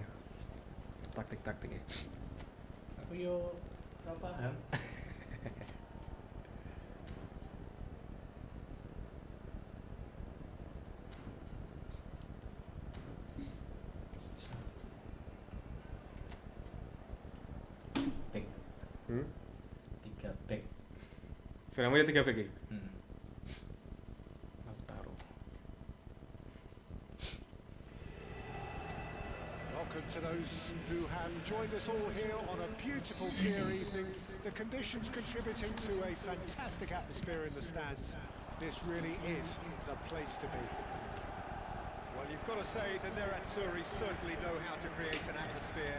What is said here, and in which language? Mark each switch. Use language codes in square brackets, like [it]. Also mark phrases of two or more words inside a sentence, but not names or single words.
[id] Taktik-taktiknya. [jv] Aku yo ora paham. [en] Back 3 back. [jv] Filmnya 3 back iki. Aku taruh. [en] Welcome to those who have joined us all here on a beautiful clear evening. The conditions contributing to a fantastic atmosphere in the stands. This really is the place to be. Well, you've got to say the Nerazzurri certainly know how to create an atmosphere.